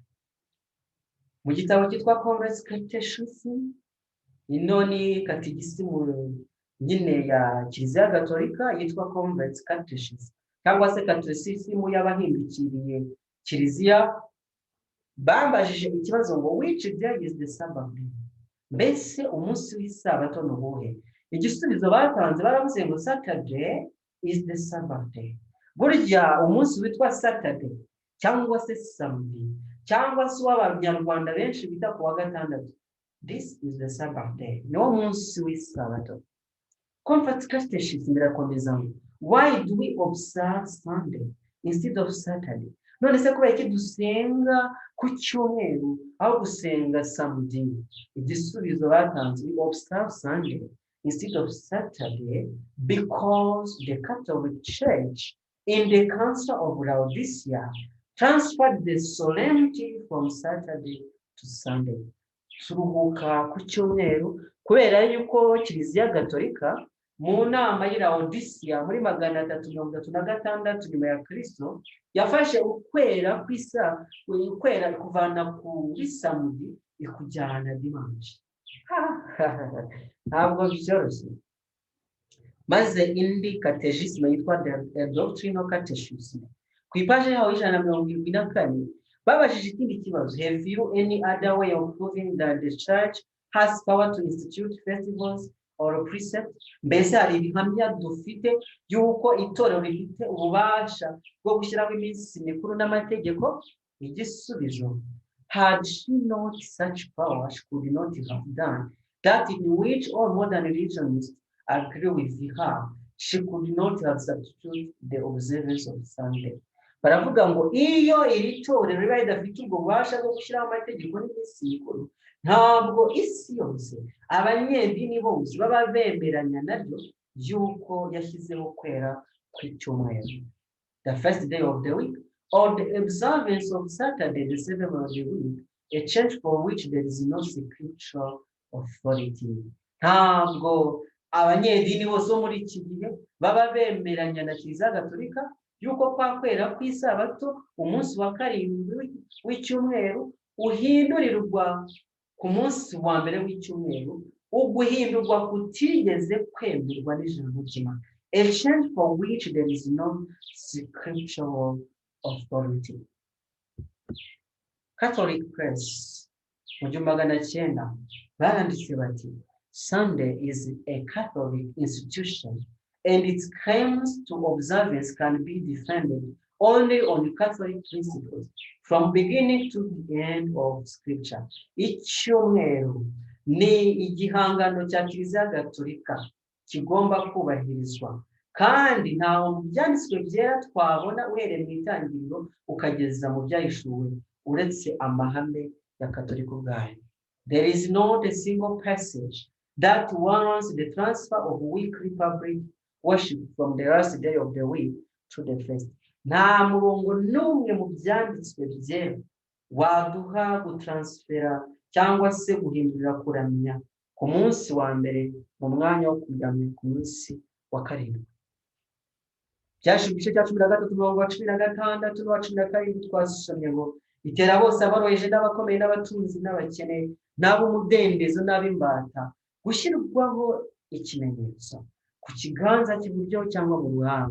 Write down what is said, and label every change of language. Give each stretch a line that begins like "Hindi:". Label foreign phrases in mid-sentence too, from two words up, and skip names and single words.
Kinyarwanda: Mu gitabo cyitwa Congress Catechism, ino ni katigisimu nyine ya Kiliziya Gatolika yitwa Congress Catechism, cyangwa se katekisimu y'abahindukiriye Kiliziya, bambajije ikibazo ngo
English: which day is the Sabbath day?
Kinyarwanda: Mbese umunsi w'isabato ni uwuhe? Igisubizo batanze baravuze ngo
English: Saturday is the Sabbath day.
Kinyarwanda: Burya umunsi witwa Saturday cyangwa se Sunday cyangwa se w'Abanyarwanda benshi bita ku wa gatandatu,
English: this is the Sabbath day,
Kinyarwanda: niwo munsi w'isabato. Conference Catechism irakomeza ngo
English: why do we observe Sunday instead of Saturday?
Kinyarwanda: None se kubera iki dusenga ku cyumweru aho gusenga Sunday? Igisubizo batanze,
English: we observe Sunday instead of Saturday because the Catholic Church in the Council of Laodicea transferred the solemnity from Saturday to Sunday.
Kinyarwanda: Turuhuka ku cyumweru kubera yuko Kiliziya Gatolika mu nama y'i Laodicea muri 336 nyuma ya Kristo yafashe ukwera kw'isa, ukwera kuvana kuri Samedi ikujyana Dimanche. Ntabwo byoroshye. Maze indi catechism yitwa Doctrinal Catechism ku ipaje yaho 174 babajije ikindi kibazo,
English: have you any other way of proving that the church has power to institute festivals or precepts?
Kinyarwanda: Mbese hari ibihamya dufite yuko itorero rifite ububasha bwo gushyiraho iminsi mikuru n'amategeko? Igisubizo,
English: had she not such power, she could not have done that in which all modern religions agree with her. She could not have substituted the observance of Sunday.
Kinyarwanda: Baravuga ngo iyo iri torero riba ridafite ubwo bubasha bwo gushyiraho amategeko n'iminsi mikuru, ntabwo isi yose abanyedini bose baba bemeranya naryo yuko yashyizeho kwera kw'icyumweru,
English: the first day of the week, or the observance of Saturday, the seventh of the week, a change for which there is no scriptural authority.
Kinyarwanda: Ntabwo abanyedini bose bo muri iki gihe baba bemeranya na Kiliziya Gatolika yuko kwa kwera kw'isabato umunsi wa 7 w'icyumweru uhindurirwa ku munsi wa mbere w'icyumweru, uguhindurwa kutigeze kwemerwa n'ijambo ry'Imana,
English: a change for which there is no scriptural authority. Catholic Press
Kinyarwanda: mu 1900 baranditse bati
English: Sunday is a Catholic institution and its claims to observance can be defended only on Catholic principles from beginning to the end of Scripture.
Kinyarwanda: Icyumweru ni igihangano cya Kiliziya Gatolika kigomba kubahirizwa, kandi ntaho mu byanditswe byera twabona uhereye mu itangiriro ukageza mu byahishuwe uretse amahame ya Katolika ubwayo.
English: There is not a single passage that warrants the transfer of weekly public worship from the last day of the week to the first.
Kinyarwanda: Nta murongo n'umwe mu byanditswe byera waduha gutransfera cyangwa se guhindurira kuramya ku munsi wa mbere mu mwanya wo kuramya ku munsi wa 7. Byashe igice cya 13 umurongo wa 16 n'uwa 17 twasomye ngo itera bose aboroheje n'abakomeye n'abatunzi n'abakene n'ab'umudendezo n'ab'imbata gushyirwaho ikimenyetso ku kiganza cy'iburyo cyangwa mu ruhanga.